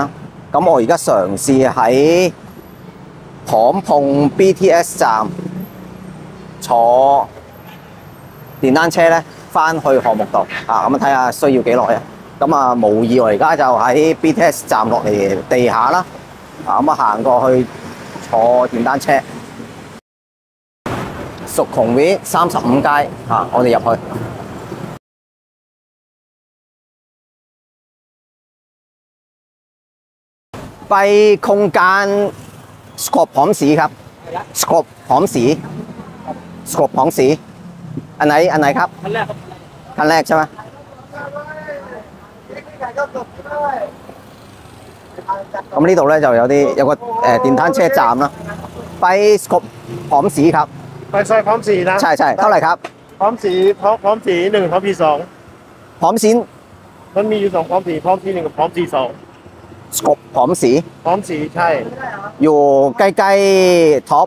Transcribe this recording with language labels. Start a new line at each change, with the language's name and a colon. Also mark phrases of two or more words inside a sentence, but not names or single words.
Cantonese: 咁我而家嘗試喺龐碰 BTS 站坐電單車咧，翻去項目度。咁睇下需要幾耐啊？咁無意我而家就喺 BTS 站落嚟地下啦。咁行過去坐電單車。淑松會35街。我哋入去。
Thai: ไปโครงการสกบหอมสีครับสกบหอมสีสกบหอมสีอันไหนครับคันแรกใช่ไหม
Cantonese: 咁呢度咧就有個電單車站啦
Thai: ไปสกบหอมสีครับ ไปซอยพร้อมสีนะ ใช่เท่าไหร่ครับ พร้อมสี1พร้อมสี2 หอมสี มันมีอยู่2พร้อมสี1กับพร้อมสี2 สกบหอมสี พร้อมสีใช่ อยู่ใกล้ๆท็อป